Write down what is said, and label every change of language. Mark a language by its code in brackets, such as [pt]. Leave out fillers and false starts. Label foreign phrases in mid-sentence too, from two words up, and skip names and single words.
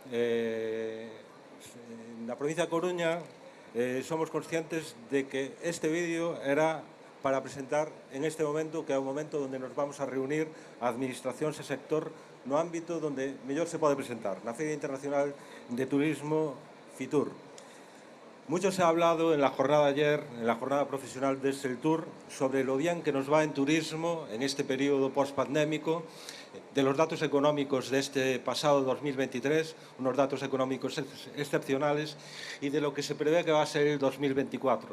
[gl] Na provincia de Coruña somos conscientes de que este vídeo era para presentar en este momento, que é o momento onde nos vamos a reunir a administracións e sector no ámbito onde mellor se pode presentar, na Feira Internacional de Turismo FITUR. [es] Mucho se ha hablado en la jornada de ayer, en la jornada profesional de Seltur, sobre lo bien que nos va en turismo en este periodo post-pandémico, de los datos económicos de este pasado 2023, unos datos económicos excepcionales, y de lo que se prevé que va a ser el 2024.